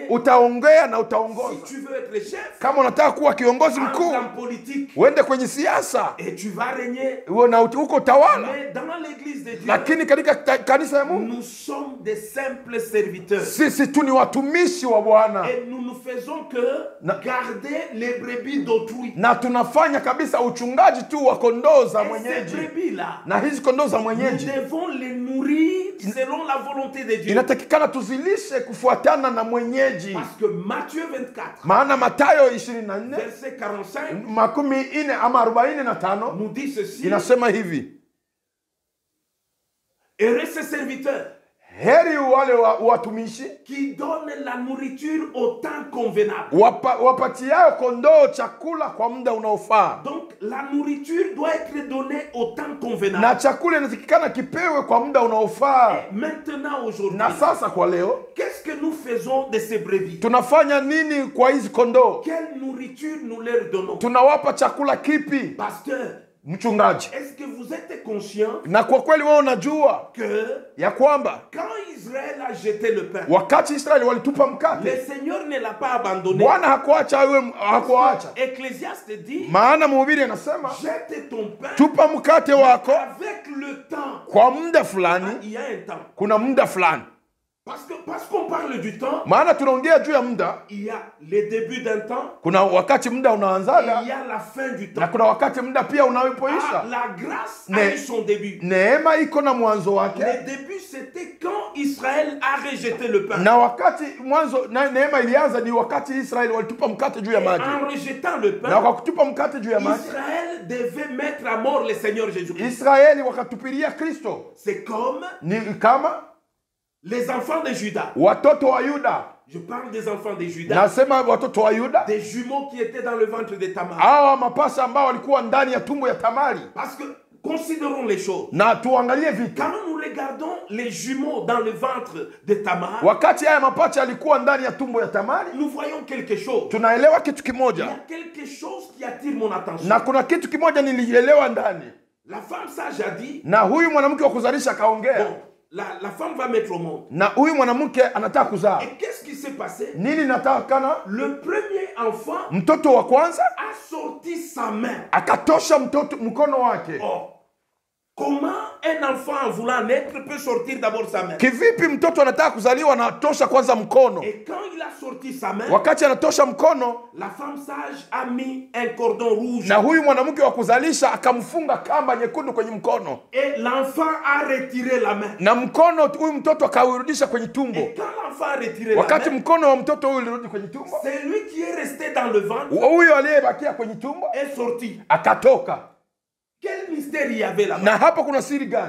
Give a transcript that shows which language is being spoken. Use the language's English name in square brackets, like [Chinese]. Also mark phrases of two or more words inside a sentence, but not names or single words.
[Swahili] utaongea na [French] Si [Swahili] utaongoza. [French] tu veux être chef, [Swahili] Kama unataka kuwa kiongozi [French] entre [Swahili] mkuu, [French] en politique [Swahili] uende kwenye siasa, [French] et tu vas régner. [Swahili] uwe na uko utawala. [French] Mais dans l'église de Dieu, [Swahili] Lakini katika kanisa ya Mungu, [French] nous sommes des simples serviteurs. [Swahili] sisi tu ni watumishi wa Bwana. [French] Et nous ne faisons que garder les brebis d'autrui. [Swahili] Na tunafanya kabisa uchungaji tu wa kondoo za [French] Et ces [Swahili] mwenyeji. [French] brebis-là, [Swahili] Na hizi kondoo za [French] nous [Swahili] mwenyeji [French] devons les nourrir selon la volonté de Dieu. [Swahili] inatakikana tuzilishe kufuatana na mwenyeji. [French] Parce que Matthieu 24, [Swahili] Maana Mathayo 24 [French] verset 45, [Swahili] 40 ama 45 [French] nous dit ceci. [Swahili] inasema hivi: [French] Heureux ces serviteurs [Swahili] heri wale watumishi [French] qui donnent la nourriture au temps convenable. [Swahili] wapatiao kondoo chakula kwa muda unaofaa. [French] Donc la nourriture doit être donnée au temps convenable. [Swahili] Na chakula inatakikana kipewe kwa muda unaofaa. [French] Maintenant aujourd'hui, [Swahili] Na sasa kwa leo, [French] qu'est-ce que nous faisons de ces brebis? [Swahili] tunafanya nini kwa hizi kondoo? [French] Quelle nourriture nous leur donnons? [Swahili] Tunawapa chakula kipi? [French] Pasteur, [Swahili] Mchungaji, [French] est-ce que vous êtes conscient [Swahili] na kwa kweli wewe unajua [French] que [Swahili] ya kwamba [French] quand Israël a jeté le pain, [Swahili] wakati Israeli walitupa [French] le [Swahili] mkate, [French] Seigneur ne l'a pas abandonné? [Swahili] Bwana hakuacha. [French] Ecclésiaste dit, [Swahili] Maana mhubiri anasema [French] jette ton pain [Swahili] tupa mkate wako [French] avec le temps. [Swahili] kwa muda fulani. [French] Il y a un temps. [Swahili] Kuna muda fulani, [French] Parce qu'on parle du temps, [Swahili] maana tunaongea juu ya muda. [French] il y a le début d'un temps, [Swahili] Kuna wakati muda [French] et [Swahili] unaanzaga [French] il y a la fin du temps. [Swahili] na kuna wakati muda pia Ah, unapoisha. [French] la grâce a Ne- eu son début. [Swahili] Neema iko na mwanzo [French] Le [Swahili] wake, [French] début, c'était quand Israël a rejeté le pain. [Swahili] na wakati mwanzo na neema ilianza ni wakati Israeli walitupa mkate juu ya maji, [French] En rejetant le [Swahili] na [French] pain, [Swahili] kwa kutupa mkate juu ya maji [French] Israël devait mettre à mort le Seigneur Jésus-Christ. [Swahili] Israeli wakatupilia Kristo. [French] C'est comme [Swahili] Ni kama [French] les enfants de Judas. [Swahili] watoto wa Yuda, [French] Je parle des enfants de Judas, [Swahili] nasema watoto wa Yuda, [French] des jumeaux qui étaient dans le ventre de Tamar. [Swahili] hawa mapasa ambao walikuwa ndani ya tumbo ya Tamari. [French] Parce que, considérons les choses. [Swahili] Na tuangalie vitu, [French] Quand nous regardons les jumeaux dans le ventre de Tamar, [Swahili] wakati haya mapacha yalikuwa ndani ya tumbo ya Tamari, [French] nous voyons quelque chose. [Swahili] tunaelewa kitu [French] Il y [Swahili] kimoja, [French] a quelque chose qui attire mon attention. [Swahili] na kuna kitu kimoja nilielewa ndani. [French] La femme sage a dit, [Swahili] Na huyu mwanamke wa kuzalisha akaongea, [French] bon, la femme va mettre au monde. [Swahili] na huyu mwanamke anataka kuzaa. [French] Et qu'est-ce qui s'est passé? [Swahili] Nini natakana? [French] Le premier enfant [Swahili] Mtoto wa kwanza [French] a sorti sa main. [Swahili] akatosha mkono wake. [French] Oh, comment un enfant en voulant naître peut sortir d'abord sa main? [Swahili] Kivipi mtoto anataka kuzaliwa na atosha kwanza mkono? [French] Et quand il a sorti sa main, [Swahili] Wakati anatosha mkono, [French] la femme sage a mis un cordon rouge. [Swahili] na huyu mwanamke wa kuzalisha akamfunga kamba nyekundu kwenye mkono, [French] Et l'enfant a retiré la main. [Swahili] na mkono huyu mtoto akaurudisha kwenye tumbo. [French] Et quand l'enfant a retiré la [Swahili] Wakati [French] main, [Swahili] mkono wa mtoto huyu ulirudi kwenye tumbo, [French] c'est lui qui est resté dans le ventre [Swahili] huyu aliyebakia kwenye tumbo [French] et sorti. [Swahili] akatoka. [French] Quel mystère il y avait là-bas? [Swahili] Na hapa kuna siri gani?